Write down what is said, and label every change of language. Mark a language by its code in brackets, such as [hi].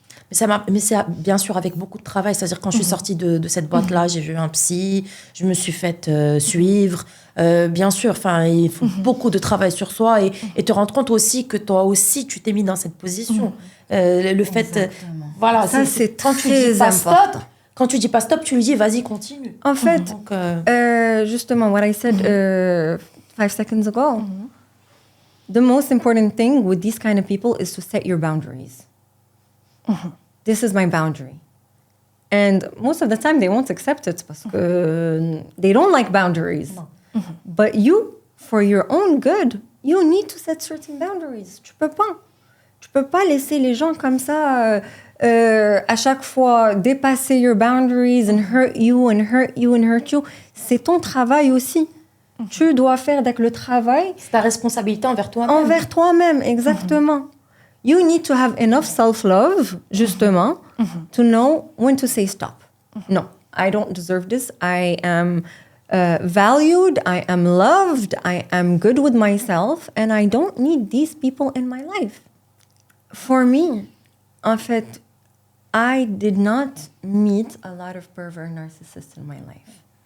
[fr] Mais c'est bien sûr avec beaucoup de travail. C'est-à-dire, quand je suis sortie de cette boîte-là, j'ai vu un psy, je me suis faite suivre. Bien sûr, il faut beaucoup de travail sur soi et te rendre compte aussi que toi aussi, tu t'es mis dans cette position. Le fait... voilà, ça, c'est très important. Quand tu dis pas stop, tu lui dis vas-y, continue. [en] En fait, justement, what I said 5 seconds ago, the most important thing with these kind of people is to set your boundaries. This is my boundary. And most of the time, they won't accept it because they don't like boundaries. But you, for your own good, you need to set certain boundaries. [fr] Tu peux pas laisser les gens comme ça... à chaque fois dépasser [en] your boundaries and hurt you and hurt you and hurt you. [fr] C'est ton travail aussi. Tu dois faire avec le travail. C'est ta responsabilité envers toi-même. Envers toi-même, exactement. [en] You need to have enough self-love, justement, to know when to say stop. No, I don't deserve this. I am valued. I am loved. I am good with myself. And I don't need these people in my life. For me, [fr] en fait, [en] I did not meet a lot of pervert narcissists in my life.